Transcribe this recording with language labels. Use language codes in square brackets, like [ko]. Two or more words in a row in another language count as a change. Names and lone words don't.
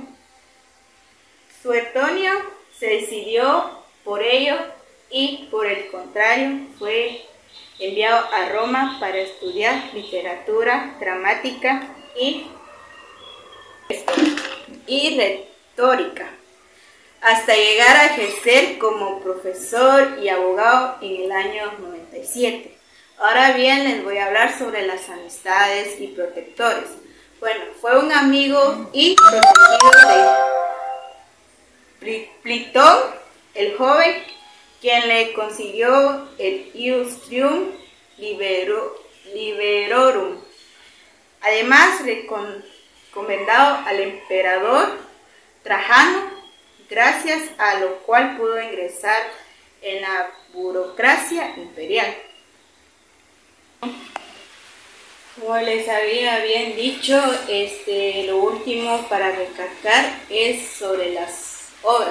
[es] Suetonio se decidió por ello y por el contrario fue enviado a Roma para estudiar literatura, gramática y retórica, hasta llegar a ejercer como profesor y abogado en el año 97. Ahora bien, les voy a hablar sobre las amistades y protectores. Bueno, fue un amigo y protegido de Plitón, el joven, quien le consiguió el [la] ius trium liberorum. [es] Además, recomendado al emperador Trajano, gracias a lo cual pudo ingresar en la burocracia imperial. Como les había bien dicho, lo último para recalcar es sobre las obras.